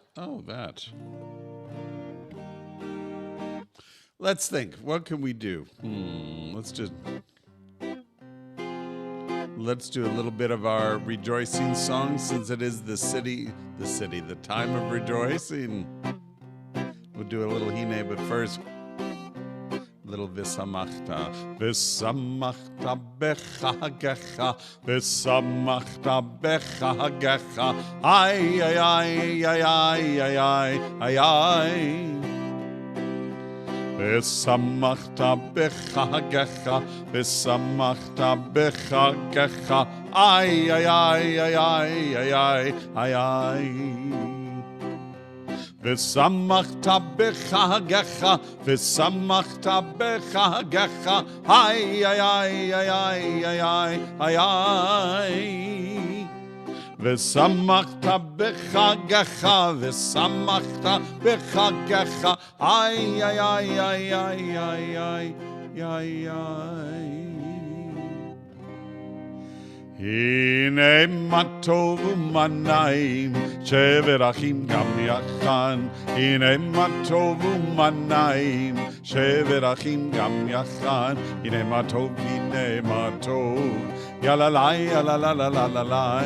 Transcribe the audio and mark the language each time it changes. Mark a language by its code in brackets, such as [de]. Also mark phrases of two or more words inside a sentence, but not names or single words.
[en] Oh, that. Let's think. What can we do? Let's do a little bit of our rejoicing song, since it is the time of rejoicing. We'll do a little hine, but first, little v'samachta. [he] ושמחת בחגך, ושמחת בחגך. Ay, ay, ay, ay, ay, ay, ay, ay. ושמחת בחגך, ושמחת בחגך, ay, ay, ay, ay, ay, ay, ay, ay. ושמחת בחגך, ושמחת בחגך, ay, ay, ay, ay, ay, ay, ay, ay. ושמחת בחגך, ושמחת בחגך, ay, ay, ay, ay, ay, ay, ay, ay, ay. הנה מה טוב ומה נעים, שבר אחים גם יחד. הנה מה טוב ומה נעים, שבר אחים גם יחד. הנה מה טוב, הנה מה טוב, יאללה לי, יאללה לה לה לה לה לה.